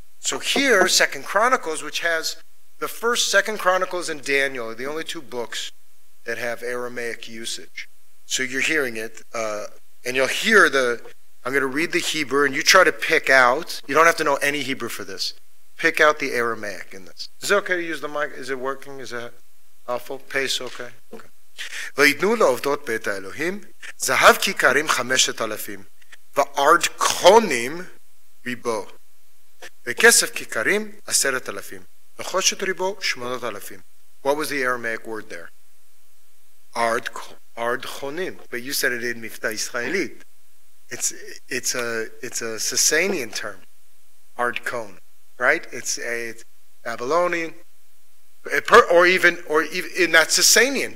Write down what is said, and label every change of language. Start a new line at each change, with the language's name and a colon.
English: So here, 2nd Chronicles, which has the 2nd Chronicles and Daniel, are the only 2 books that have Aramaic usage. So you're hearing it, and you'll hear I'm going to read the Hebrew, and you try to pick out, you don't have to know any Hebrew for this, pick out the Aramaic in this. Is it okay to use the mic? Is it working? Is that helpful? Pace okay? Okay.
Hebrew: ויתנו לעובדות בית האלוהים, זהב כיכרים 5,000, וארדקונים ריבו, וכסף כיכרים 10,000, נחושת ריבו 8,000.
English: What was the Aramaic word there? Ardchonim. But you said it in Mifta Israelit. It's a Sasanian term. Ardkon, right? It's Babylonian, or even in that Sasanian.